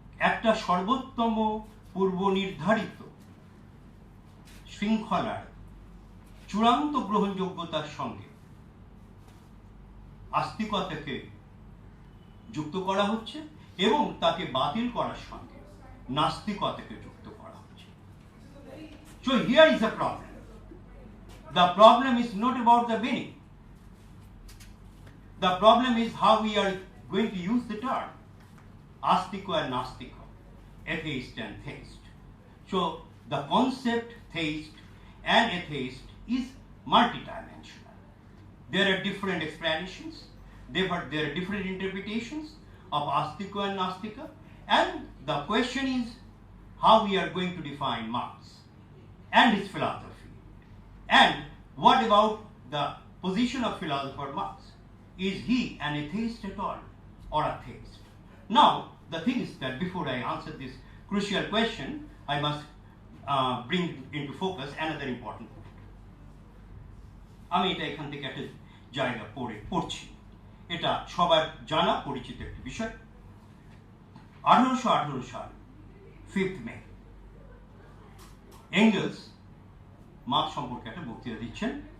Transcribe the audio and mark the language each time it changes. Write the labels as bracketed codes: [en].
[bn] একটা সর্বোত্তম পূর্ব নির্ধারিত শৃঙ্খলার চূড়ান্ত গ্রহণযোগ্যতার সঙ্গে আস্তিকতাকে যুক্ত করা হচ্ছে, এবং তাকে বাতিল করার সঙ্গে নাস্তিকতাকে যুক্ত করা হচ্ছে। [en] So here is a problem. The problem is not about the meaning. The problem is how we are going to use the term astiko and nastiko, atheist and theist. So the concept theist and atheist is multidimensional. There are different explanations, there are different interpretations of astiko and nastika, and the question is how we are going to define Marx and his philosophy. And what about the position of philosopher Marx? Is he an atheist at all or a theist? Now, the thing is that before I answer this crucial question, I must bring into focus another important point. [bn] আমি এটা এখান থেকে একটা জায়গা পড়ছি, এটা সবার জানা পরিচিত একটি বিষয়। 1818 সাল 5th মে এঙ্গেলস মার্কস সম্পর্কে একটা বক্তৃতা দিচ্ছেন।